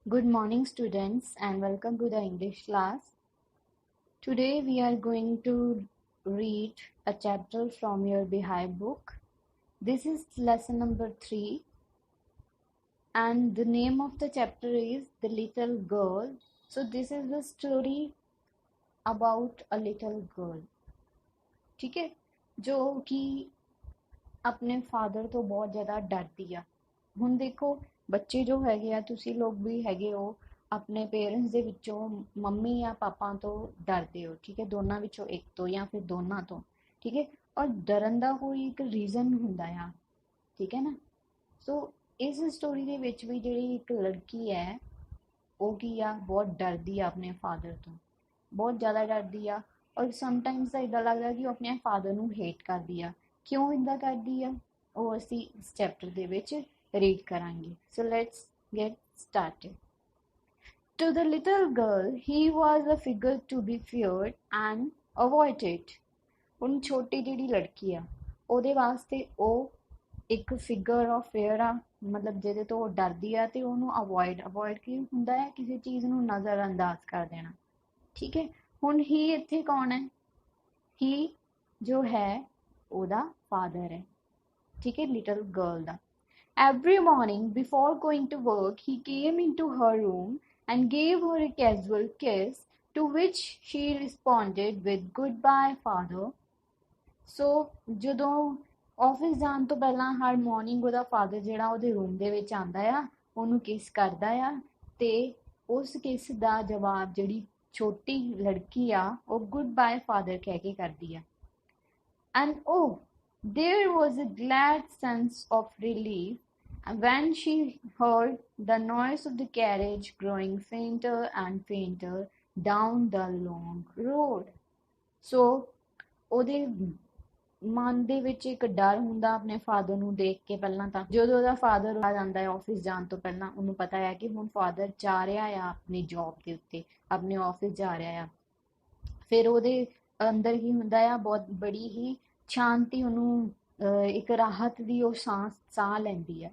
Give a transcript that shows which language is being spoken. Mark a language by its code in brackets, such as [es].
[en] Good morning, students, and welcome to the English class. Today, we are going to read a chapter from your Behive book. This is lesson number 3, and the name of the chapter is The Little Girl. So, this is the story about a little girl. [hi] ठीक है, जो कि [pa] ਆਪਣੇ father ਤੋਂ ਬਹੁਤ ਜ਼ਿਆਦਾ ਡਰਦੀ ਆ। ਹੁਣ ਦੇਖੋ ਬੱਚੇ ਜੋ ਹੈਗੇ ਆ, ਤੁਸੀਂ ਲੋਕ ਵੀ ਹੈਗੇ ਹੋ, ਆਪਣੇ ਪੇਰੈਂਟਸ ਦੇ ਵਿੱਚੋਂ ਮੰਮੀ ਜਾਂ ਪਾਪਾ ਤੋਂ ਡਰਦੇ ਹੋ, ਠੀਕ ਹੈ, ਦੋਨਾਂ ਵਿੱਚੋਂ ਇੱਕ ਤੋਂ ਜਾਂ ਫਿਰ ਦੋਨਾਂ ਤੋਂ, ਠੀਕ ਹੈ। ਔਰ ਡਰਨ ਦਾ ਕੋਈ ਇੱਕ ਰੀਜ਼ਨ ਹੁੰਦਾ ਆ, ਠੀਕ ਹੈ ਨਾ। ਸੋ ਇਸ ਸਟੋਰੀ ਦੇ ਵਿੱਚ ਵੀ ਜਿਹੜੀ ਇੱਕ ਲੜਕੀ ਹੈ ਉਹ ਕੀ ਆ, ਬਹੁਤ ਡਰਦੀ ਆ ਆਪਣੇ ਫਾਦਰ ਤੋਂ, ਬਹੁਤ ਜ਼ਿਆਦਾ ਡਰਦੀ ਆ। ਔਰ ਸਮਟਾਈਮਸ ਤਾਂ ਇੱਦਾਂ ਲੱਗਦਾ ਕਿ ਉਹ ਆਪਣੇ ਫਾਦਰ ਨੂੰ ਹੇਟ ਕਰਦੀ ਆ। ਕਿਉਂ ਇੱਦਾਂ ਕਰਦੀ ਆ ਉਹ ਅਸੀਂ ਇਸ ਚੈਪਟਰ ਦੇ ਵਿੱਚ ਰੀਡ ਕਰਾਂਗੇ। [en] So let's get started. To the little girl, he was a figure to be feared and avoided. [pa] ਹੁਣ ਛੋਟੀ ਜਿਹੜੀ ਲੜਕੀ ਆ ਉਹਦੇ ਵਾਸਤੇ ਉਹ ਇੱਕ [en] figure of fear [pa] ਆ, ਮਤਲਬ ਜਿਹਦੇ ਤੋਂ ਉਹ ਡਰਦੀ ਆ ਤੇ ਉਹਨੂੰ ਅਵੋਇਡ ਕੀ ਹੁੰਦਾ ਹੈ, ਕਿਸੇ ਚੀਜ਼ ਨੂੰ ਨਜ਼ਰ ਅੰਦਾਜ਼ ਕਰ ਦੇਣਾ, ਠੀਕ ਹੈ। ਹੁਣ ਹੀ ਇੱਥੇ ਕੌਣ ਹੈ? ਹੀ ਜੋ ਹੈ ਉਹਦਾ ਫਾਦਰ ਹੈ, ਠੀਕ ਹੈ, little girl ਦਾ। [en] Every morning before going to work, he came into her room and gave her a casual kiss, to which she responded with goodbye, father. [pa] So ਜਦੋਂ ਆਫਿਸ ਜਾਣ ਤੋਂ ਪਹਿਲਾਂ ਹਰ ਮਾਰਨਿੰਗ ਉਹਦਾ father ਜਿਹੜਾ ਉਹਦੇ room ਦੇ ਵਿੱਚ ਆਉਂਦਾ ਆ, ਉਹਨੂੰ ਕਿਸ ਕਰਦਾ ਆ ਤੇ ਉਸ ਕਿਸ ਦਾ ਜਵਾਬ ਜਿਹੜੀ ਛੋਟੀ ਲੜਕੀ ਆ ਉਹ [en] goodbye father [pa] ਕਹਿ ਕੇ ਕਰਦੀ ਆ। [en] And oh, there was a glad sense of relief when she heard the noise of the carriage growing fainter and fainter down the long road. [pa] So ਉਹਦੇ ਮਨ ਦੇ ਵਿੱਚ ਇੱਕ ਡਰ ਹੁੰਦਾ ਆਪਣੇ ਫਾਦਰ ਨੂੰ ਦੇਖ ਕੇ। ਪਹਿਲਾਂ ਤਾਂ ਜਦੋਂ ਉਹਦਾ ਫਾਦਰ ਆ ਜਾਂਦਾ ਹੈ ਆਫਿਸ ਜਾਣ ਤੋਂ ਪਹਿਲਾਂ, ਉਹਨੂੰ ਪਤਾ ਹੈ ਕਿ ਹੁਣ ਫਾਦਰ ਜਾ ਰਿਹਾ ਆ ਆਪਣੀ ਜੌਬ ਦੇ ਉੱਤੇ, ਆਪਣੇ ਆਫਿਸ ਜਾ ਰਿਹਾ ਆ। ਫਿਰ ਉਹਦੇ ਅੰਦਰ ਕੀ ਹੁੰਦਾ ਆ, ਬਹੁਤ ਬੜੀ ਹੀ ਸ਼ਾਂਤੀ, ਉਹਨੂੰ ਇੱਕ ਰਾਹਤ ਦੀ ਉਹ ਸਾਹ ਲੈਂਦੀ ਆ।